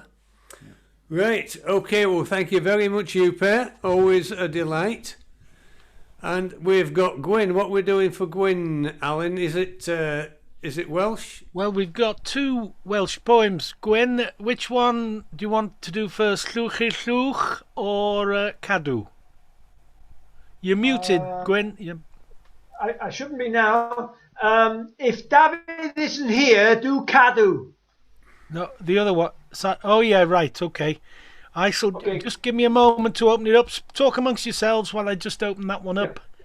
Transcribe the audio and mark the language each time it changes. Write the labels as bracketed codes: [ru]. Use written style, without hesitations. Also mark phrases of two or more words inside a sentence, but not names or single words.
[en] Right, okay, well, thank you very much, you pair. Always a delight. And we've got Gwyn. What we're doing for Gwyn, Alan, is it Welsh? Well, we've got two Welsh poems. Gwyn, which one do you want to do first? Llwch i'r llwch or Cadw? You're muted, Gwyn. I shouldn't be now. If David isn't here, do Cadw. No, the other one. Oh, yeah, right, okay. I shall just give me a moment to open it up. Talk amongst yourselves while I just open that one up.